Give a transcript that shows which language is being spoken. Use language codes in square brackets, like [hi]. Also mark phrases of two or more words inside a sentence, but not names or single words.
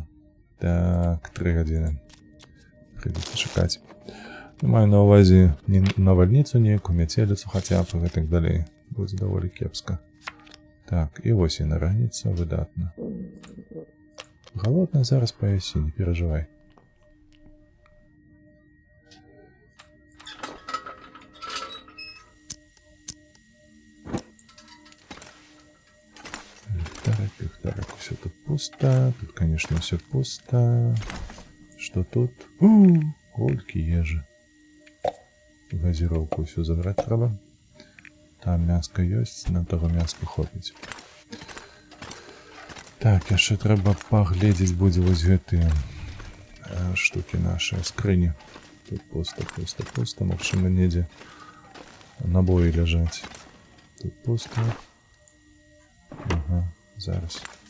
[be] Так, 3 гадзіны. Прыйдзецца чакаць. Маю на ўвазе не навальніцу нейкую, мяцеліцу хаця б і гэтак далей. Будзе даволі кепска. Так, і вось яна раніца, выдатна. Галодна зараз паясі, не перажывай. [ru] Так, все тут пусто. Тут, конечно, все пусто. Что тут? Кольки ежи. Газировку все забрать треба. Там мяско есть, на того мяска хопить. [be] Так, яшчэ треба поглядеть будзе вось гэтыя штуки наши, скрыні. Тут пусто. Магчыма, недзе набоі ляжаць. Тут пусто. Ага, зараз.